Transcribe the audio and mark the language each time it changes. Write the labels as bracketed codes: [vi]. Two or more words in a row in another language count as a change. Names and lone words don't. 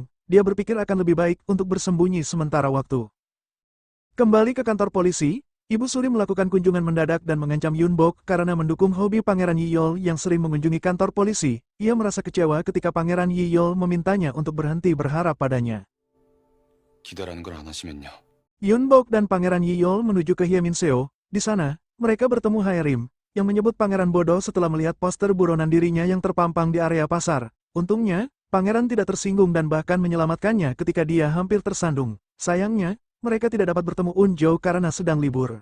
[id] Dia berpikir akan lebih baik untuk bersembunyi sementara waktu. Kembali ke kantor polisi, Ibu Suri melakukan kunjungan mendadak dan mengancam Yunbok karena mendukung hobi Pangeran Yiyol yang sering mengunjungi kantor polisi. Ia merasa kecewa ketika Pangeran Yiyol memintanya untuk berhenti berharap padanya. [ko] 기다라는 걸 안 하시면요. [id] Yunbok dan Pangeran Yiyol menuju ke Hyeminseo. Di sana, mereka bertemu Haerim, yang menyebut pangeran bodoh setelah melihat poster buronan dirinya yang terpampang di area pasar. Untungnya, pangeran tidak tersinggung dan bahkan menyelamatkannya ketika dia hampir tersandung. Sayangnya, mereka tidak dapat bertemu Unjo karena sedang libur.